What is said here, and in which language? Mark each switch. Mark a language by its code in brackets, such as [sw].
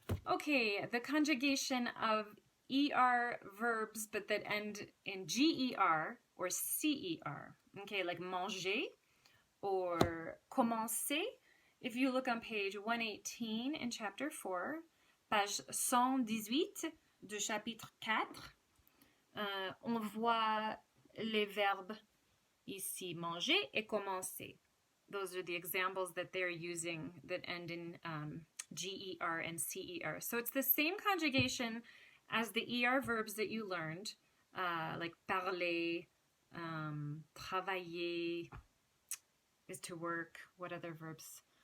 [en] Okay, the conjugation of ER verbs but that end in GER or CER. Okay, like manger or commencer. If you look on [fr] page 118 in chapter 4, page 118 du chapitre 4, on voit les verbes ici, manger et commencer. [en] Those are the examples that they're using that end in GER and CER. So it's the same conjugation as the ER verbs that you learned, like parler, travailler is to work. What other verbs?